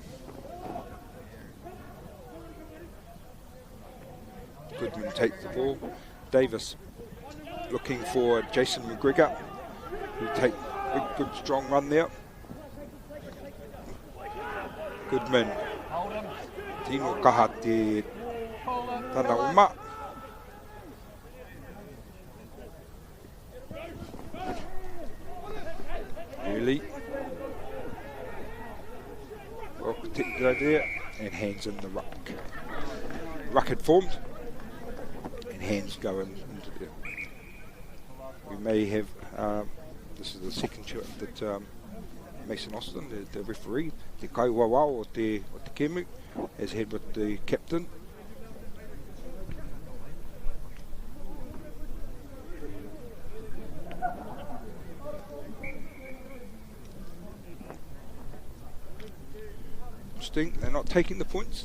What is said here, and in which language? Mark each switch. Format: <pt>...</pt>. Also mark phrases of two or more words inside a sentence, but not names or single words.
<en>Goodman takes the ball. Davis looking for Jason McGregor, who take a good strong run there.</en> <mi>Goodman, tino kaha te tana uma.</mi> <en>Really well protected over there, and hands in the ruck. Ruck had formed, and hands go into there. We may have, this is the second shot that Mason Austin, the referee,</en> <mi>te kaiwawa o te kemu,</mi> <en>has had with the captain. They're not taking the points.</en>